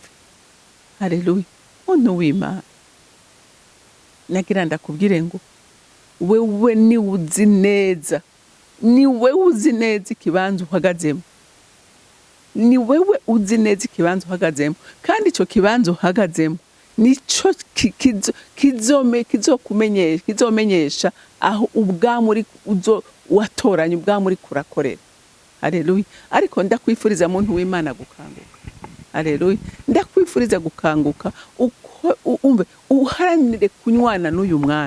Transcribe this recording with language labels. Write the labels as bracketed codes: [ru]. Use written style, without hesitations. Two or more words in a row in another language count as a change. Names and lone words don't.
[rn] Haleluya. Muntu w'Imana, nagira ndakubwire ngo wewe ni uzi neza, ni wewe uzi neza ikibanza uhagazemo, ni wewe uzi neza ikibanza uhagazemo, kandi ico kibanza uhagazemo nico kizomenyesha aho ubwami uri watoranye, ubwami uri kurakorera. Haleluya. Ariko ndakwifuriza muntu w'Imana gukanguka. Haleluya. Ndakwifuriza gukanguka umve uharanire kunywana n'uyu mwami.